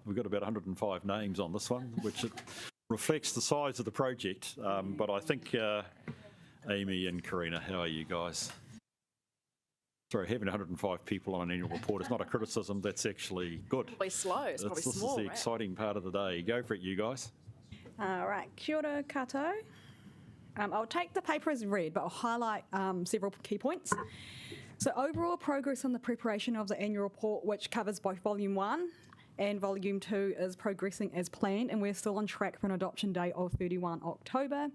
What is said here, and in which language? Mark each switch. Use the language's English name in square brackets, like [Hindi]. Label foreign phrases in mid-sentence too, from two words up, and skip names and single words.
[English] We've got about 105 names on this one, which reflects the size of the project. But I think Amy and Karina, how are you guys? Sorry, having 105 people on an annual report is not a criticism. That's actually good. Probably slow. It's probably This small, is the right? exciting part of the day. Go for it, you guys. Right, [Māori] kia ora koutou. [English] I'll take the paper as read, but I'll highlight several key points. So overall progress on the preparation of the annual report, which covers both Volume 1 and Volume 2, is progressing as planned, and we're still on track for an adoption date of 31 October.